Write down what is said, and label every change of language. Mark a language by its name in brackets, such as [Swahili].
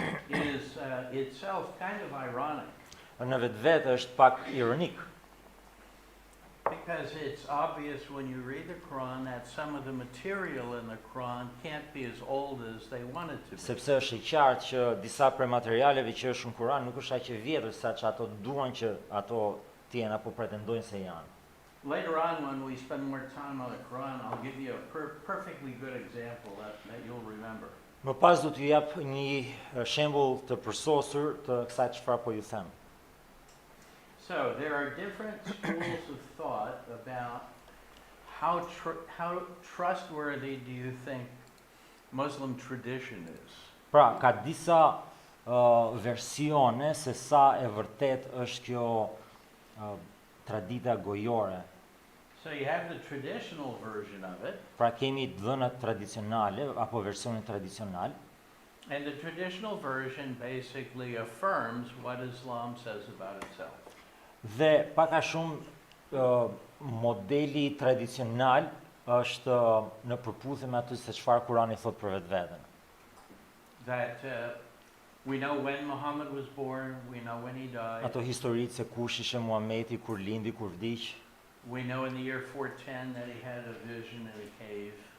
[English] is itself kind of ironic, [Albanian] në vetvete është pak ironik, [English] because it's obvious when you read the Quran that some of the material in the Quran can't be as old as they want it to be. [Albanian] sepse është i qartë që disa prej materialeve që është në Kuran nuk është aq e vjetër sa që ato duan që ato të jenë apo pretendojnë se janë. [English] Later on, when we spend more time on the Quran, I'll give you a perfectly good example that you'll remember. [Albanian] Më pas do t'ju jap një shembull të përsosur të kësaj çfarë po ju them. [English] So there are different schools of thought about how trustworthy do you think Muslim tradition is. [Albanian] Pra, ka disa versione se sa e vërtet është kjo tradita gojore. [English] So you have the traditional version of it, [Albanian] Pra kemi dhënat tradicionale apo versionin tradicional, [English] and the traditional version basically affirms what Islam says about itself. [Albanian] dhe pak a shumë modeli tradicional është në përputhje me atë se çfarë Kurani thot për vetveten. [English] That we know when Muhammad was born, we know when he died, [Albanian] Ato historitë se kush ishte Muhameti, kur lindi, kur vdiq, [English] we know in the year 410 that he had a vision in a cave.